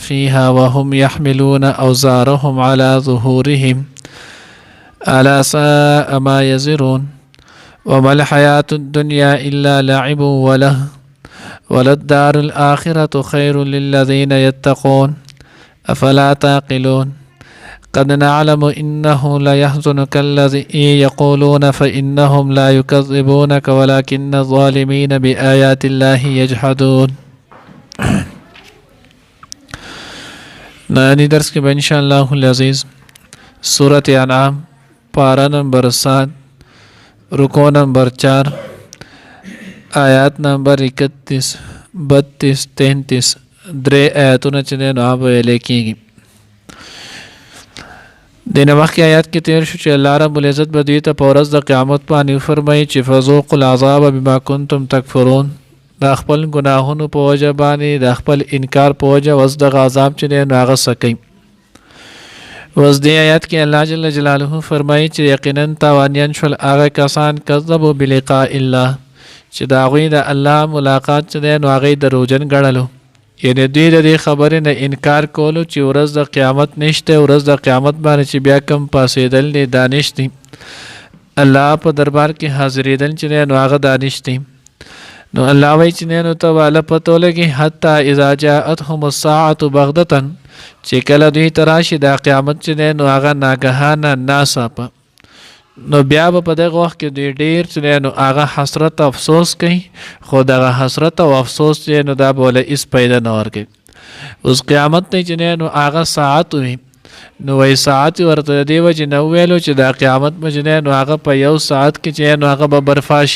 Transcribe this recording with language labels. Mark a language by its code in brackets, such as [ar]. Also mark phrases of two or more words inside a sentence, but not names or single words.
[ar] فيها وهم يحملون أوزارهم على ظهورهم ألا ساء ما يزرون وما الحياة الدنيا إلا لعب وللدار الآخرة خير للذين يتقون أفلا تعقلون قد نعلم إنه ليحزنك الذي يقولون فإنهم لا يكذبونك ولكن الظالمين بآيات الله يجحدون. [ur] نانی درس کے [ar] ان شاء اللہ العزیز [ps] سورۃ انعام پارہ نمبر 7 رکوع نمبر 4 آیات نمبر 31 32 33 درې آیاتونه چې نو هغه ویل کېږي. د مخکې آیات کې تیر شو چې [ar] الله رب العزت [ps] به دوی ته په ورځ د قیامت باندې فرمایي چې [ar] فذوقوا العذاب بما کنتم تکفرون، [ps] د خپل ګناهونو په وجه باندې د خپل انکار په وجه اوس دغه عذاب چې دی نو هغه څه کوي. اوس دې آیات کې [ar] الله جل جلاله [ps] فرمایي چې یقینا تاوانیان شول هغه کسان [ar] کذبوا بلقاء الله [ps] چې د هغوی د الله ملاقات چې دی نو هغه دروغجن ګڼلو، یعنی دوی د دې خبرې نه انکار کولو چې ورځ د قیامت نشته، ورځ د قیامت باندې چې بیا کم پاسېدل دی دا نشته، الله په دربار کې حاضرېدل چې دی نو هغه دا نشته. نو الله وایي چې نو ته والا پته ولګي [ar] حتی اذا جاءتهم الساعة بغتة [ps] چې کله دوی ته راشي دا قیامت چې دی نو هغه ناګهانه ناڅاپه، نو بیا به په دغه وخت کې دوی ډېر چې نو هغه حسرت افسوس کوي، خو دغه حسرت او افسوس چې نو دا به ولې هېڅ پیدا نه ورکوي. اوس قیامت دی چې نو هغه ساعت وي، نو وایي ساعت ورته د دې وجې نه وویلو چې دا قیامت به چې نو هغه په یو ساعت کې چې نو هغه به برپا شي.